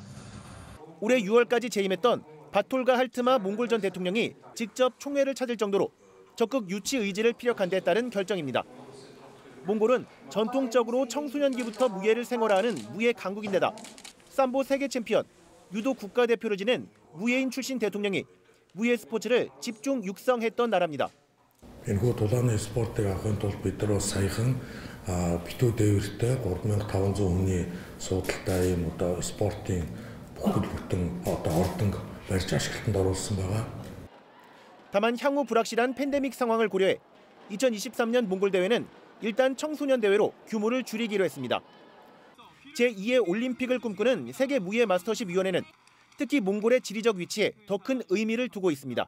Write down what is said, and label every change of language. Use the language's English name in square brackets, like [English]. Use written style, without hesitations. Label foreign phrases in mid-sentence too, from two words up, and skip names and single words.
[Korean] 올해 6월까지 재임했던 바톨가 할트마 몽골 전 대통령이 직접 총회를 찾을 정도로 적극 유치 의지를 피력한 데 따른 결정입니다. 몽골은 전통적으로 청소년기부터 무예를 생활하는 무예 강국인데다 삼보 세계 챔피언, 유도 국가대표를 지낸 무예인 출신 대통령이 무예 스포츠를 집중 육성했던 나라입니다. [Mongolian] Энэхүү дулааны спортыг авахын тулд бид нар бас саяхан битүү дээвэртэй 3500 хүний суудалтай ийм спортын бүхэл бүтэн ордонг барьж ашиглалтанд оруулсан байгаа. [Korean] 다만 향후 불확실한 팬데믹 상황을 고려해 2023년 몽골 대회는 일단 청소년 대회로 규모를 줄이기로 했습니다. 제2의 올림픽을 꿈꾸는 세계 무예 마스터십 위원회는 특히 몽골의 지리적 위치에 더 큰 의미를 두고 있습니다.